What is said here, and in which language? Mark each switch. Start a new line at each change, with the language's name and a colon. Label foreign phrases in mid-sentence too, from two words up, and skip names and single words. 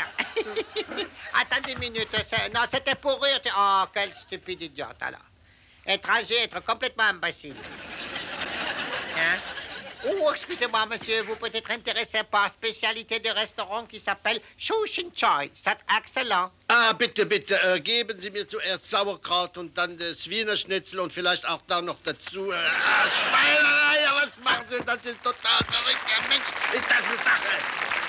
French: Hein. Attendez une minute. Non, c'était pour rire. Oh, quel stupide idiote, alors. Étranger, être complètement imbécile. Hein? Oh, excusez-moi, monsieur, vous peut être intéressé par une spécialité de restaurant qui s'appelle Shushin Choi. C'est excellent.
German: Ah, bitte, bitte, geben Sie mir zuerst Sauerkraut und dann das Wiener Schnitzel und vielleicht auch da noch dazu. Schweinerei, was machen Sie? Das ist total verrückt. Ja, Mensch, ist das eine Sache?